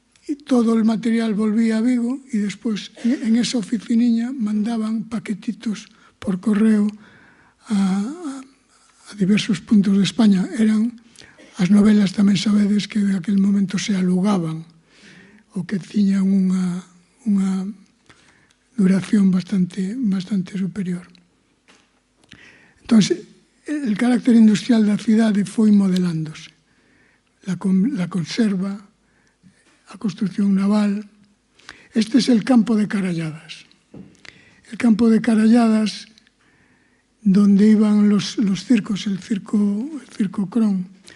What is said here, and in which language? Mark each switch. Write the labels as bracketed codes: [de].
[gl] E [es] todo el material [gl] volvía a Vigo e despois en esa oficiniña mandaban paquetitos por correo a diversos puntos de España. Eran as novelas, tamén sabedes que en aquel momento se alugaban, o que tiñan unha duración bastante superior. Entón, [es] el carácter industrial [gl] da cidade foi modelándose. La conserva, a construcción naval. [es] Este es el campo de Caralladas. El campo de Caralladas, donde iban los circos, el circo Cron.